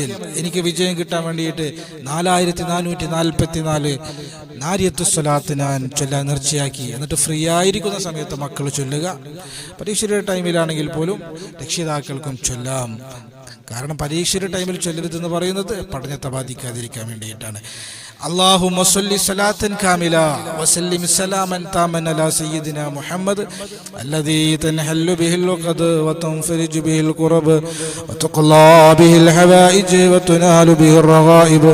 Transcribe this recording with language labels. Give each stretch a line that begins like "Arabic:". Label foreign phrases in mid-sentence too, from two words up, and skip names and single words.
Malayalam: എനിക്ക് വിജയം കിട്ടാൻ വേണ്ടിയിട്ട് 4444 നാരിയത്തു സ്വലാത്ത് ഞാൻ ചൊല്ലാൻ നേർച്ചയാക്കി. എന്നിട്ട് ഫ്രീ ആയിരിക്കുന്ന സമയത്ത് മക്കൾ ചൊല്ലുക. പരീക്ഷയുടെ ടൈമിലാണെങ്കിൽ പോലും രക്ഷിതാക്കൾക്കും ചൊല്ലാം. കാരണം പരീക്ഷയുടെ ടൈമിൽ ചൊല്ലരുതെന്ന് പറയുന്നത് പഠനത്തെ ബാധിക്കാതിരിക്കാൻ വേണ്ടിയിട്ടാണ്.
Arabic: اللهم صل صلاة كاملة وسلم سلاما تاما على سيدنا محمد الذي تنحل به العقد وتنفرج به الكرب وتقضى به الحوائج وتنال به الرغائب